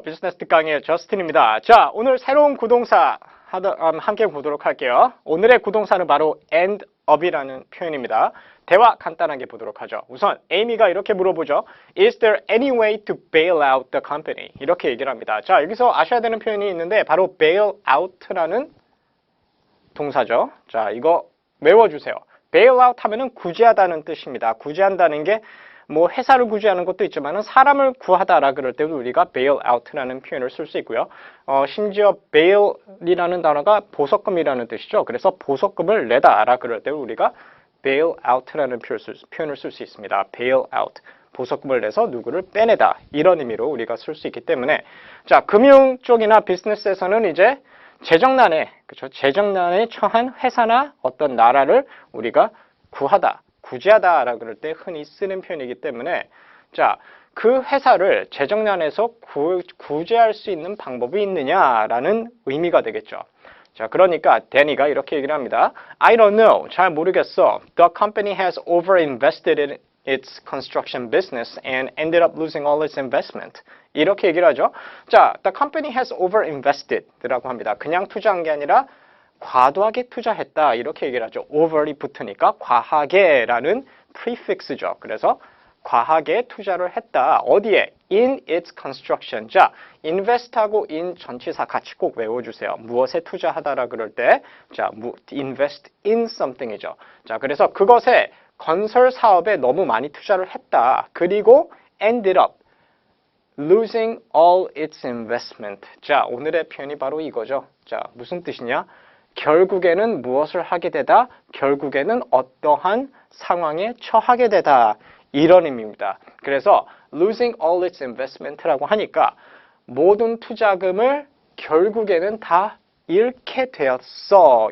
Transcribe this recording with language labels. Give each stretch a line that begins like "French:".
Korean: 비즈니스 특강의 저스틴입니다. 자, 오늘 새로운 구동사 함께 보도록 할게요. 오늘의 구동사는 바로 end up이라는 표현입니다. 대화 간단하게 보도록 하죠. 우선 에이미가 이렇게 물어보죠.
English: Is there any way to bail out the company?
Korean: 이렇게 얘기를 합니다. 자, 여기서 아셔야 되는 표현이 있는데 바로 bail out라는 동사죠. 자, 이거 외워주세요. bail out 하면은 구제하다는 뜻입니다. 구제한다는 게 뭐 회사를 구제하는 것도 있지만은 사람을 구하다라 그럴 때도 우리가 bail out라는 표현을 쓸 수 있고요. 심지어 bail이라는 단어가 보석금이라는 뜻이죠. 그래서 보석금을 내다라 그럴 때도 우리가 bail out라는 표현을 쓸 수 있습니다. bail out. 보석금을 내서 누구를 빼내다. 이런 의미로 우리가 쓸 수 있기 때문에 자, 금융 쪽이나 비즈니스에서는 이제 재정난에, 그렇죠? 재정난에 처한 회사나 어떤 나라를 우리가 구하다, 구제하다라 그럴 때 흔히 쓰는 표현이기 때문에 자, 그 회사를 재정난에서 구제할 수 있는 방법이 있느냐라는 의미가 되겠죠. 자, 그러니까 데니가 이렇게 얘기를 합니다.
English: I don't know.
Korean: 잘 모르겠어.
English: The company has overinvested in its construction business and ended up losing all its investment.
Korean: 이렇게 얘기를 하죠. 자,
English: the company has overinvested
Korean: 라고 합니다. 그냥 투자한 게 아니라 과도하게 투자했다. 이렇게 얘기를 하죠. over이 붙으니까 과하게라는 prefix죠. 그래서 과하게 투자를 했다. 어디에?
English: In its construction.
Korean: 자, invest하고 in 전치사 같이 꼭 외워주세요. 무엇에 투자하다라 그럴 때, 자,
English: invest in something
Korean: 이죠. 자, 그래서 그것에 건설 사업에 너무 많이 투자를 했다. 그리고
English: ended up losing all its investment.
Korean: 자, 오늘의 표현이 바로 이거죠. 자, 무슨 뜻이냐? 결국에는 무엇을 하게 되다? 결국에는 어떠한 상황에 처하게 되다. 이런 의미입니다. 그래서
English: losing all its investment
Korean: 라고 하니까 모든 투자금을 결국에는 다 잃게 되었어.